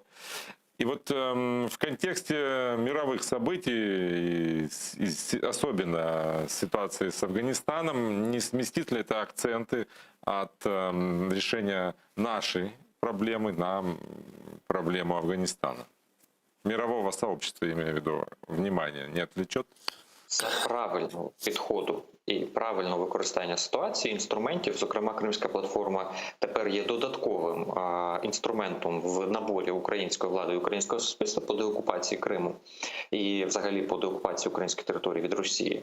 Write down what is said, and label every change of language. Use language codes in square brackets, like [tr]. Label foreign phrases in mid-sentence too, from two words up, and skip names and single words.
[ru] И вот в контексте мировых событий, особенно ситуации с Афганистаном, не сместит ли это акценты от решения нашей проблемы на проблему Афганистана? Мирового сообщества, я имею в виду, внимание не отвлечет? [uk] Це правильного підходу і правильного використання ситуації, інструментів. Зокрема, Кримська платформа тепер є додатковим інструментом в наборі української влади і українського суспільства по деокупації Криму і взагалі по деокупації української території від Росії.